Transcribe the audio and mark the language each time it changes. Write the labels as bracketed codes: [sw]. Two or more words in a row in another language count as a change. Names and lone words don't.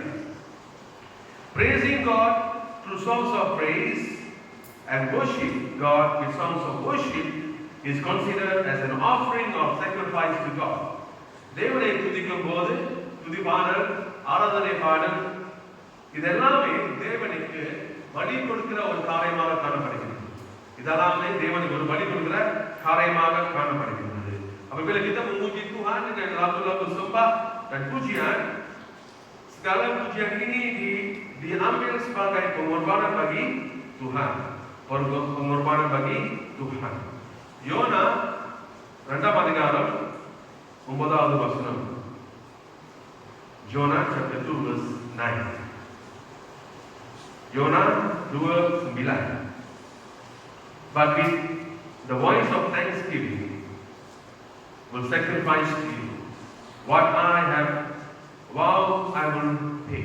[en] Praising God through songs of praise and worship God with songs of worship is considered as an offering of sacrifice to God. [ta] தேவனை துதிக்கும் போது துதி பாடல், ஆராதனை பாடல் இதெல்லாமே தேவனுக்கு பலி கொடுக்கிற ஒரு காரியமாக காணப்படுகிறது. இதெல்லாமே தேவனுக்கு ஒரு பலி கொடுக்கிற காரியமாக காணப்படுகிறது. [ms] Apabila kita memuji Tuhan dengan lagu-lagu sembah dan pujian, segala pujian ini diambil sebagai pengorbanan bagi Tuhan. Pengorbanan bagi Tuhan. [ta] Yona 2 அதிகாரம் 9வது வசனம். [en] Jonah chapter 2 verse 9. [ms] Yona 2:9. [en] But with the voice of thanksgiving will sacrifice to you what I have vowed I will pay.